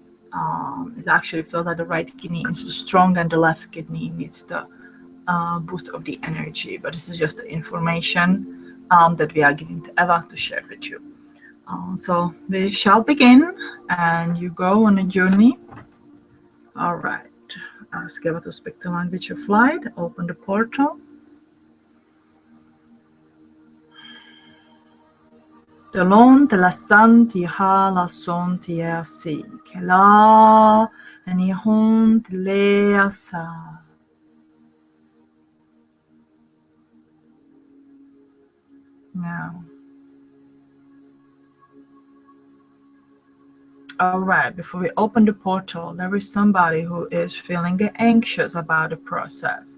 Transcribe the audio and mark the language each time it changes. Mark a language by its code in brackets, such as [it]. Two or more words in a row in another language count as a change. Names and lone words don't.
[en] It actually feels like the right kidney is too strong and the left kidney needs the boost of the energy. But this is just the information that we are giving to Eva to share with you. So we shall begin, and you go on a journey. All right. Ask Eva to speak the language of light. Open the portal. Telon te la san ti ha la son ti a si. Ke la ni hon te le a sa. Now. All right, before we open the portal, there is somebody who is feeling anxious about the process.